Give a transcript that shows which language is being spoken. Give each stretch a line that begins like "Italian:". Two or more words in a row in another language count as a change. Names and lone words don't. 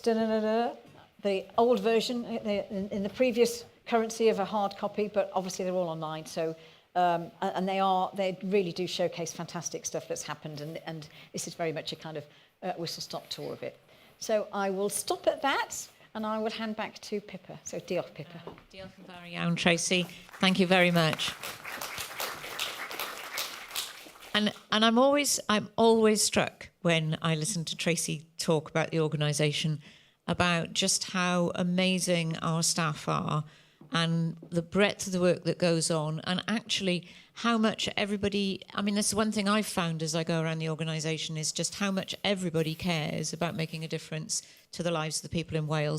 English: The old version in the previous currency of a hard copy, but obviously they're all online. So. And they really do showcase fantastic stuff that's happened, and this is very much a kind of whistle-stop tour of it. So I will stop at that, and I will hand back to Pippa. So diolch, Pippa.
Welsh: Diolch yn fawr iawn, Tracy.
English: Thank you very much. And I'm always struck when I listen to Tracy talk about the organisation, about just how amazing our staff are, and the breadth of the work that goes on, and actually how much everybody, I mean, that's one thing I've found as I go around the organisation, is just how much everybody cares about making a difference to the lives of the people in Wales.